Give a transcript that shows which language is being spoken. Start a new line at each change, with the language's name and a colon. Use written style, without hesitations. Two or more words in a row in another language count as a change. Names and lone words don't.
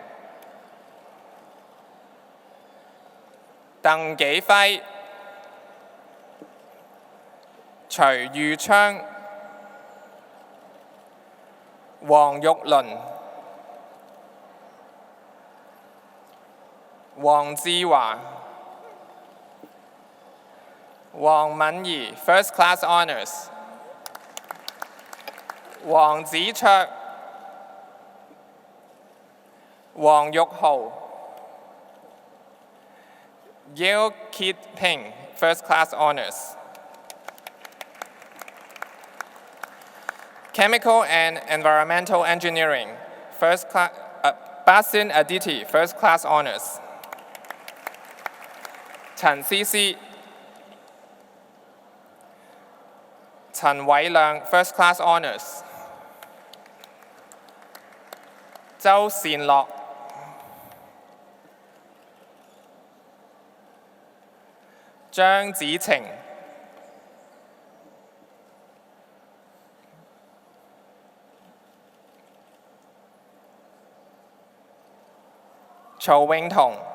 English: 鄧紀輝 徐裕昌 黃玉麟 黃志華 黃敏儀 First Class Honors. 黃子卓 黃玉豪 Gale Kit Ping, First Class Honors. Chemical and Environmental Engineering, First Class, Basin Aditi, First Class Honors. 陳思思 陳偉亮 First Class Honors. 周善樂 張子晴 曹永彤